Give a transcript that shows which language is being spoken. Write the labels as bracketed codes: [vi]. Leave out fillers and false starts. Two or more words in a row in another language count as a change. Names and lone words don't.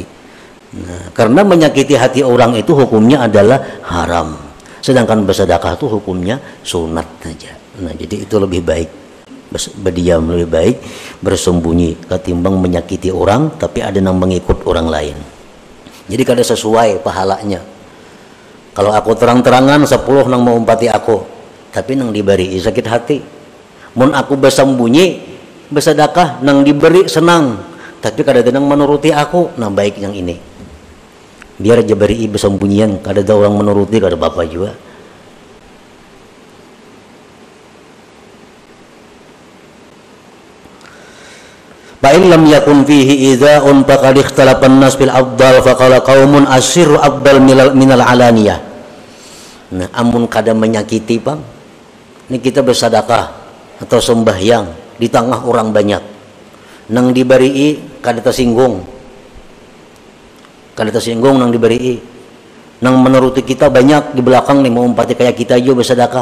[id] Nah, karena menyakiti hati orang itu hukumnya adalah haram. Sedangkan bersedekah itu hukumnya sunat saja. Nah, jadi itu lebih baik berdiam, lebih baik bersembunyi ketimbang menyakiti orang tapi ada yang mengikut orang lain. [bjn] Jadi kada sesuai pahalanya. Kalau aku terang-terangan 10 nang mau umpati aku, tapi nang diberi sakit hati. Mun aku bersembunyi bersedekah nang diberi senang, tapi kada ada nang menuruti aku, nah baik yang ini. Biar aja beri bersembunyian, kada ada orang menuruti, kada apa-apa juga. [ar] فإن لم يكن فيه إيذاء فقد اختلف الناس بالأفضل فقال قوم السر أفضل من العلانية. [bjn] Nah, amun kada menyakiti bang, ini kita bersedekah atau sembahyang di tengah orang banyak, nang diberi kada tersinggung. Kada tersinggung nang diberi, nang menuruti kita banyak di belakang nih mau umpati kayak kita aja bersedekah.